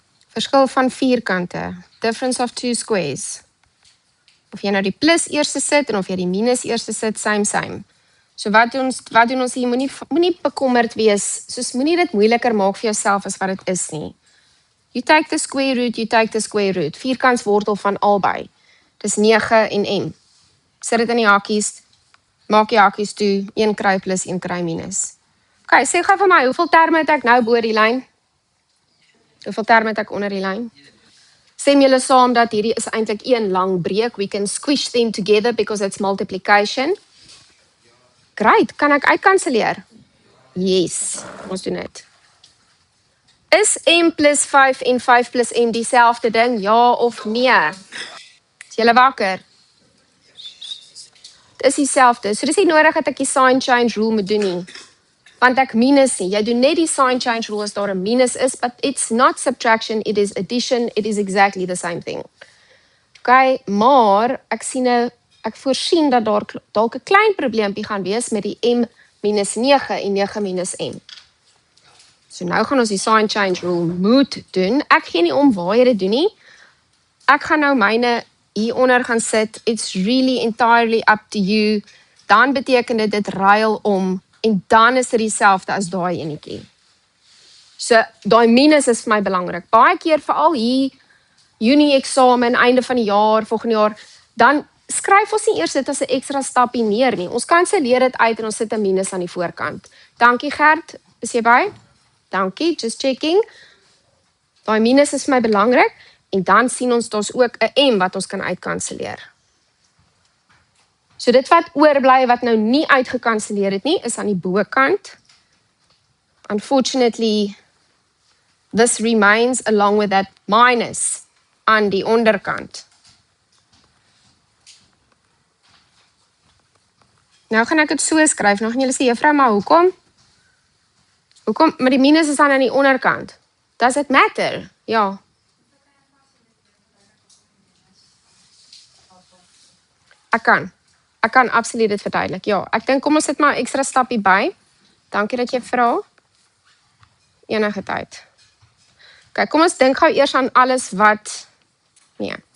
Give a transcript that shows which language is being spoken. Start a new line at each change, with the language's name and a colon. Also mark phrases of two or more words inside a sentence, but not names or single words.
Afrikaans: Verskil van vierkante.
English: Difference of two squares.
Afrikaans: Of jy nou die plus eerste sit en of jy die minus eerste sit, same. So wat doen ons hier? Moenie bekommerd wees, soos moenie dit moeiliker maak vir jouself as wat dit is nie.
English: You take the square root, you take the square root.
Afrikaans: Vierkantswortel van albei. Dis 9 en m. Sit dit in die hakies, maak die hakies toe, 1 kry plus, 1 kry minus. Ok, sê gou vir my, hoeveel terme het ek nou bo die lyn? Hoeveel terme het ek onder die lyn? Sê julle saam dat hierdie is eintlik een lang breek.
English: We can squish them together because it's multiplication. Great,
Afrikaans: kan ek uitkanselleer? Yes, ons doen dit. Is m plus 5 en 5 plus m dieselfde ding, ja of nee? Is julle wakker? Dit is dieselfde, so dis nie nodig dat ek die
English: sign change rule
Afrikaans: moet doen nie. Want ek minus nie, jy doen net die
English: sign change rule
Afrikaans: as daar 'n minus is,
English: but it's not subtraction, it is addition, it is exactly the same thing.
Afrikaans: Ok, maar ek voorsien dat daar dalk 'n klein probleempie gaan wees met die m minus 9 en 9 minus m. So nou gaan ons die
English: sign change rule
Afrikaans: moet doen. Ek gee nie om waar jy dit doen nie. Ek gaan nou myne hieronder gaan sit.
English: It's really entirely up to you.
Afrikaans: Dan beteken dit ruil om en dan is dit dieselfde as daai enetjie. So daai minus is vir my belangrik. Baie keer veral hier Junie eksamen, einde van die jaar, volgende jaar, dan skryf ons nie eers dit as 'n ekstra stapie neer nie. Ons kanselleer dit uit en ons sit 'n minus aan die voorkant. Dankie Gert, is jy by? Dankie,
English: just checking.
Afrikaans: Daai minus is vir my belangrik en dan sien ons daar's ook 'n m wat ons kan uitkanselleer. So dit wat oorbly wat nou nie uitgekanselleer het nie, is aan die bokant.
English: Unfortunately, this remains along with that minus
Afrikaans: aan die onderkant. Nou gaan ek dit so skryf, nou gaan julle sê, juffrou, maar hoekom? Maar die minus is aan die onderkant.
English: Does it matter?
Afrikaans: Ja. Ek kan absoluut dit verduidelik. Ja, ek dink kom ons sit maar 'n ekstra stapie by. Dankie dat jy vra. Enige tyd. Ok, kom ons dink gou eers aan alles wat nee.